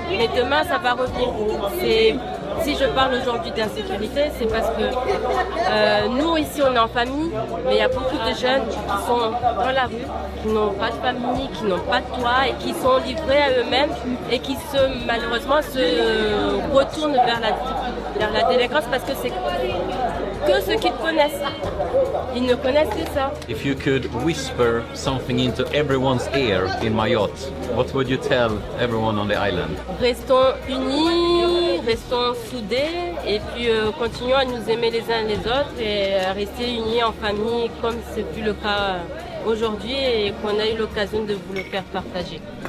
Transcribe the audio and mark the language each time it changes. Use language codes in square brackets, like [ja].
[fr] Mais demain, ça va revenir. Si je parle aujourd'hui d'insécurité, c'est parce que nous, ici, on est en famille, mais il y a beaucoup de jeunes qui sont dans la rue, qui n'ont pas de famille, qui n'ont pas de toit et qui sont livrés à eux-mêmes et qui malheureusement se retournent vers la délinquance parce que c'est que ceux qu'ils connaissent. Ils ne connaissent que ça. [en] If you could whisper something into everyone's ear in Mayotte, what would you tell everyone on the island? [fr] Restons unis, restons soudés et puis continuons à nous aimer les uns les autres et à rester unis en famille comme c'est plus le cas aujourd'hui et qu'on a eu l'occasion de vous le faire partager.